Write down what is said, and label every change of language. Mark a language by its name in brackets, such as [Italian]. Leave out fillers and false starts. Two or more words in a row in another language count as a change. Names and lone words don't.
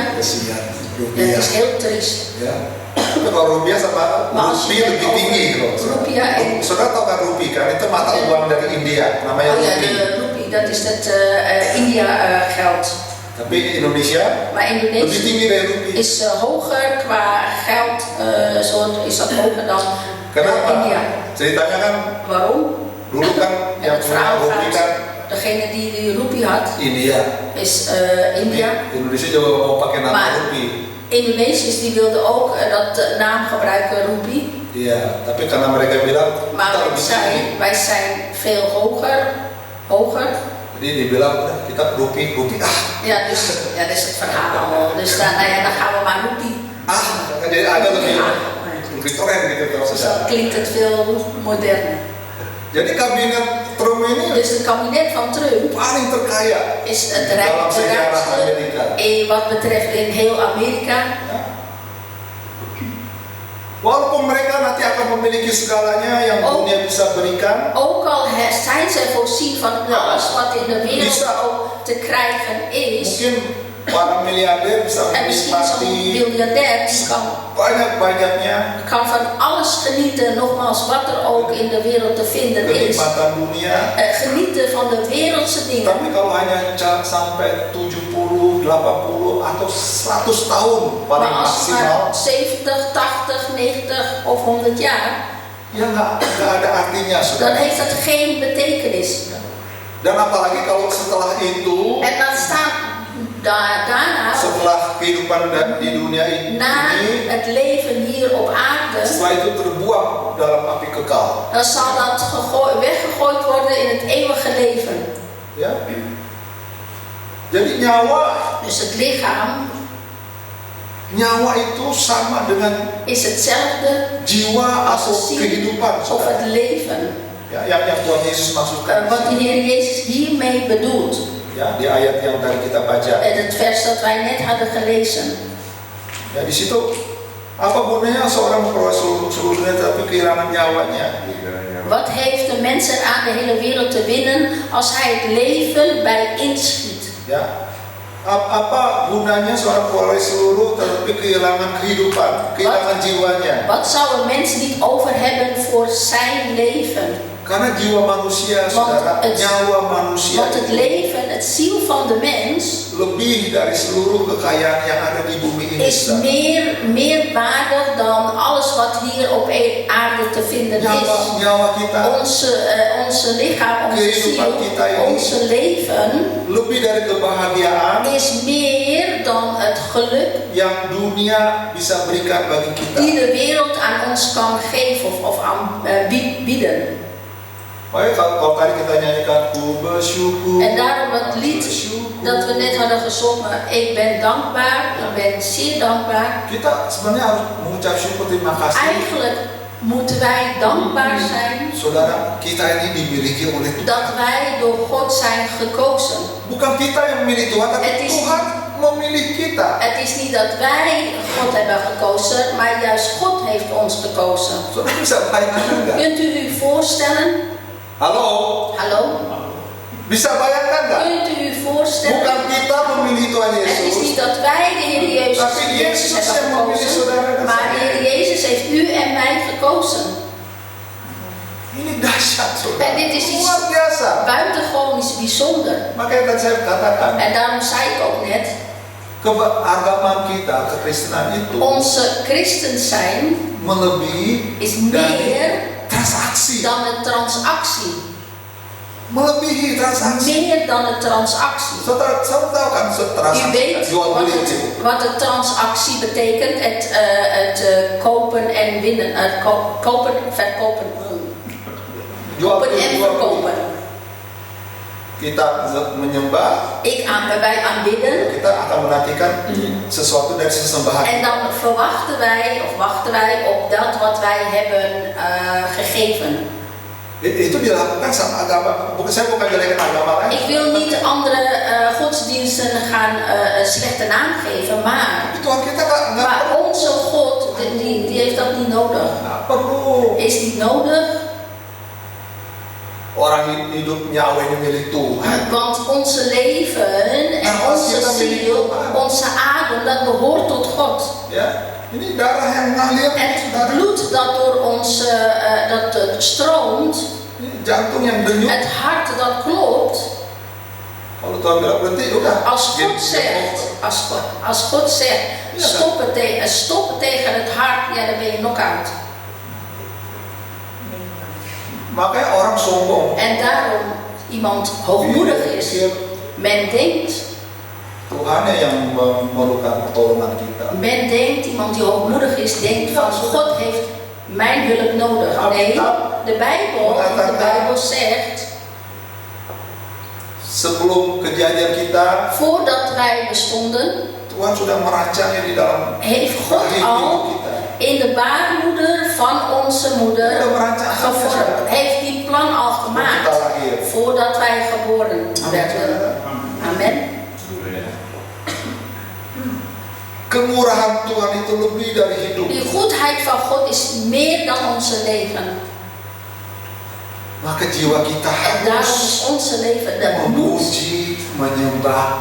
[Indonesian] Kesian, [Dutch] Dat rupiah. is heel triest. [Indonesian] Ya. Tapi kalau rupiah sama [Dutch] Maar als je rupiah het [Indonesian] lebih tinggi loh. [Dutch] rupiah en [Indonesian] Saudara tahu kan rupiah kan? Itu mata uang dari India, namanya [Dutch] oh ja, [Indonesian] rupiah. [Dutch] de rupee, dat is het India geld. [Indonesian] Tapi Indonesia [Dutch] Maar [Indonesian] lebih [Dutch] Indonesië [Indonesian] tinggi dari rupiah. [Dutch] is hoger qua geld, soort is dat hoger dan [Indonesian] Kenapa? [Dutch] India. [Indonesian] Ceritanya kan [Dutch] Waarom? [Indonesian] dulu kan [Dutch] En [Indonesian] yang [Dutch] het [Indonesian] punya [Dutch] verhaal [Indonesian] rupiah kan [Dutch] gaat, degene die die rupee had, [Indonesian] India. [Dutch] is India. [Indonesian] Indonesia juga mau pakai nama [Dutch] Maar [Indonesian] rupiah. [Dutch] Indonesiërs die wilden ook dat naam gebruiken, rupee. [Indonesian] Iya, tapi karena mereka bilang [Dutch] Maar [Indonesian] kita lebih tinggi. [Dutch] wij zijn veel hoger. [Indonesian] Jadi dibilang udah kita rupiah. [Dutch] Ja, dus dat is het verhaal. Dus dan gaan we maar rupee. [Indonesian] Jadi agak lebih [Dutch] Ja. [Indonesian] keren gitu kalau [Dutch] Dus dan klinkt het veel moderner. [Indonesian] Jadi kabinet Trump ini [Dutch] Dus het kabinet van Trump [Indonesian] paling terkaya [Dutch] is het [Indonesian] dalam sejarah Amerika. [Dutch] wat betreft in heel Amerika. [Indonesian] Ya. Walaupun mereka nanti akan memiliki segalanya yang dunia bisa berikan, [Dutch] Ook al zijn zij voorzien van alles wat in de wereld ook te krijgen is. [Indonesian] mungkin para miliarder bisa [Dutch] En misschien zo'n [Indonesian] menikmati [Dutch] biljardair die [Indonesian] banyak-banyaknya [Dutch] kan van alles genieten, nogmaals wat er ook in de wereld te vinden is. [Indonesian] kenikmatan dunia. [Dutch] Genieten van de wereldse dingen. [Indonesian] Tapi kalau hanya sampai 70, 80 atau 100 tahun paling [Dutch] Maar als [Indonesian] maksimal, [Dutch] maar 70, 80, 90 of 100 jaar, [Indonesian] ya nggak ada artinya, [Dutch] dan [Indonesian] saudara. [Dutch] heeft dat geen betekenis. [Indonesian] Dan apalagi kalau setelah itu, [Dutch] En dan staat daarna, [Indonesian] setelah kehidupan di dunia [Dutch] na [Indonesian] ini, [Dutch] het leven hier op aarde, [Indonesian] setelah itu terbuang dalam api kekal. [Dutch] dan zal dat weggegooid worden in het eeuwige leven. [Indonesian] Ya. Jadi nyawa [Dutch] Dus het lichaam [Indonesian] itu sama dengan [Dutch] is hetzelfde [Indonesian] jiwa [Dutch] als [Indonesian] atau [Dutch] de ziel [Indonesian] kehidupan, [Dutch] of [Indonesian] saudara. [Dutch] het leven. [Indonesian] Ya, yang Tuhan Yesus maksudkan. [Dutch] Wat de Heer Jezus hiermee bedoelt. [Indonesian] Ya, di ayat yang tadi kita baca. [Dutch] Het vers dat wij net hadden gelezen. [Indonesian] Ya di situ apa gunanya seorang memperoleh seluruh dunia tapi kehilangan nyawanya? [Dutch] Wat heeft de mens eraan de hele wereld te winnen als hij het leven bij inschiet? [Indonesian] Ya, apa gunanya seorang memperoleh seluruh tetapi kehilangan kehidupan, kehilangan jiwanya? [Dutch] Wat zou een mens niet over hebben voor zijn leven? [Indonesian] Karena jiwa manusia, saudara, nyawa manusia [Dutch] Want het leven, het ziel van de mens [Indonesian] lebih dari seluruh kekayaan yang ada di bumi ini. [Dutch] is meer waardig dan alles wat hier op aarde te vinden is. [Indonesian] Nyawa kita, [Dutch] Onze lichaam, onze [Indonesian] kehidupan [Dutch] ziel, [Indonesian] kita ini [Dutch] onze leven [Indonesian] lebih dari kebahagiaan [Dutch] is meer dan het geluk [Indonesian] yang dunia bisa berikan bagi kita. [Dutch] die de wereld aan ons kan geven of bieden. [Indonesian] Makanya kalau tadi kita nyanyikan ku bersyukur. [Dutch] En daarom het lied dat we net hadden gezongen, ik ben dankbaar, ik ben zeer dankbaar. [Indonesian] Kita sebenarnya harus mengucap syukur, terima kasih. [Dutch] Eigenlijk moeten wij dankbaar zijn, [Indonesian] saudara, kita ini dimiliki oleh Tuhan. [Dutch] Dat wij door God zijn gekozen. [Indonesian] Bukan kita yang memilih Tuhan, tapi Tuhan memilih kita. [Dutch] Het is niet dat wij God hebben gekozen, maar juist God heeft ons gekozen. [Indonesian] Saudara bisa bayangkan enggak? [Dutch] Kunt u u voorstellen? [Indonesian] Halo? [Dutch] Hallo? [Indonesian] Bisa bayangkan enggak? [Dutch] Kunt u u voorstellen? [Indonesian] Bukan kita memilih Tuhan [Dutch] Het is [Indonesian] Yesus. [Dutch] niet dat wij de Heer Jezus hebben gekozen, maar de Heer Jezus heeft u en mij gekozen. [Indonesian] Ini dahsyat, saudara. [Dutch] En dit is iets [Indonesian] luar biasa. [Dutch] buitengewoon iets bijzonder. [Indonesian] Makanya tadi saya katakan, [Dutch] En daarom zei ik ook net, [Indonesian] keagamaan kita, kekristenan itu [Dutch] onze christen zijn [Indonesian] melebihi [Dutch] is [Indonesian] dari [Dutch] meer [Indonesian] transaksi. [Dutch] dan een transactie. [Indonesian] Melebihi transaksi. [Dutch] Meer dan een transactie. [Indonesian] Saudara tahu kan [Dutch] U [Indonesian] transaksi [Dutch] weet [Indonesian] jual beli itu? [Dutch] wat een transactie betekent. Het kopen en winnen. Het kopen, verkopen. [Indonesian] Jual [Dutch] Kopen [Indonesian] beli, [Dutch] en [Indonesian] jual beli. [Dutch] verkopen. [Indonesian] Kita menyembah, [Dutch] Wij aanbidden. [Indonesian] kita akan menantikan sesuatu dari sesembahan. [Dutch] En dan wachten wij op dat wat wij hebben gegeven. [Indonesian] Itu dilakukan sama agama. Saya bukan jelekin agama lain. [Dutch] Ik wil niet andere godsdiensten gaan slechte naam geven, maar [Indonesian] Tuhan kita nggak [Dutch] onze God, die heeft dat niet nodig. [Indonesian] perlu. [Dutch] Is niet nodig, [Indonesian] Orang hidup nyawanya milik Tuhan. [Dutch] want onze leven en onze ziel, onze adem, dat behoort tot God. [Indonesian] Ya, ini darah yang mengalir. [Dutch] En het bloed dat door ons stroomt, [Indonesian] Ini jantung yang denyut. [Dutch] het hart dat klopt. [Indonesian] Kalau Tuhan bilang berhenti, udah. [Dutch] Als God zegt, stoppen tegen het hart, ja, dan ben je knock-out. [Indonesian] Makanya orang sombong. [Dutch] En daarom iemand hoogmoedig is. Men denkt [Indonesian] Tuhan yang memerlukan pertolongan kita. [Dutch] Men denkt, iemand die hoogmoedig is, denkt van God heeft mijn hulp nodig. Nee, de Bijbel zegt, [Indonesian] sebelum kejadian kita, [Dutch] voordat wij bestonden, [Indonesian] Tuhan sudah merancangnya di dalam [Dutch] heeft God al in de baarmoeder van onze moeder gevormd. Heeft die plan al gemaakt voordat wij geboren werden. [Indonesian] Amen. Kemurahan Tuhan itu lebih dari hidup. [Dutch] Die goedheid van God is meer dan onze leven. [Indonesian] Maka jiwa kita [Dutch] En daarom is [Indonesian] harus [Dutch] onze leven de moed [Indonesian] memuji, menyembah